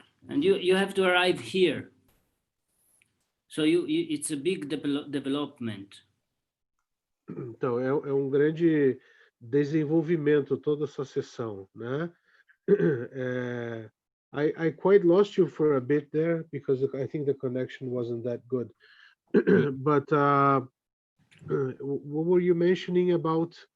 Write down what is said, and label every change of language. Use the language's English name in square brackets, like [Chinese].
[English] And you have to arrive here. So it's a big development. [Portuguese] Então, é um grande desenvolvimento toda essa sessão, né? [English] I quite lost you for a bit there because I think the connection wasn't that good. But what were you mentioning about?